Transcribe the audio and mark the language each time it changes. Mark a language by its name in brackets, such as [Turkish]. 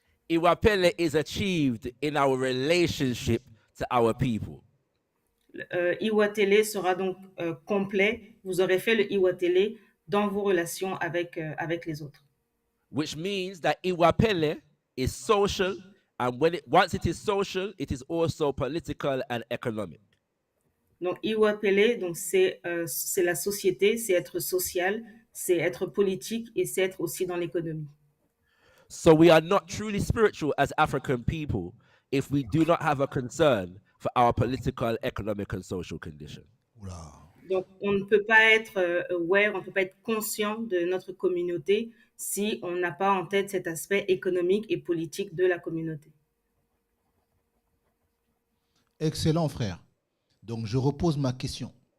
[English] Iwapele is achieved in our relationship to our people. [French] Iwatele sera donc complet. Vous aurez fait le Iwatele dans vos relations avec les autres. [English] Which means that Iwapele is social, and once it is social, it is also political and economic. [French] Donc Iwapele, donc c'est la société, c'est être social, c'est être politique et c'est être aussi dans l'économie. [English] So we are not truly spiritual as African people if we do not have a concern for our political, economic, and social condition. [French] Donc, on ne peut pas être aware, on ne peut pas être conscient de notre communauté si on n'a pas en tête cet aspect économique et politique de la communauté. Excellent, frère. Donc, je repose ma question.